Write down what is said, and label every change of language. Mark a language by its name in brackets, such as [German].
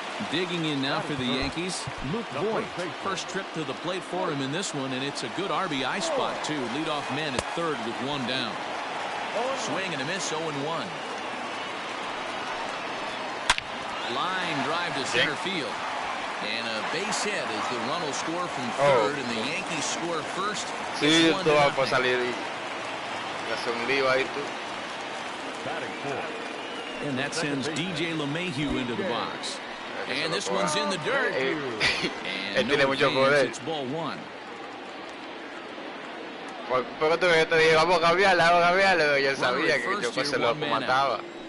[English] Digging in now for the Yankees, Luke Voigt. First trip to the plate for him in this one, and it's a good RBI spot, too. Leadoff man at third with one down. Swing and a miss, 0-1. Line drive to center field. And a base hit as the run will score from third, and the Yankees score first. [Spanish] Sí, esto va a salir y hace un lío ahí tú. [English] And that sends DJ LeMahieu into the box. And this one's in the dirt. And no chance, it's ball one. [Spanish] Porque tú te dije, vamos a cambiarla, yo sabía que yo se lo mataba.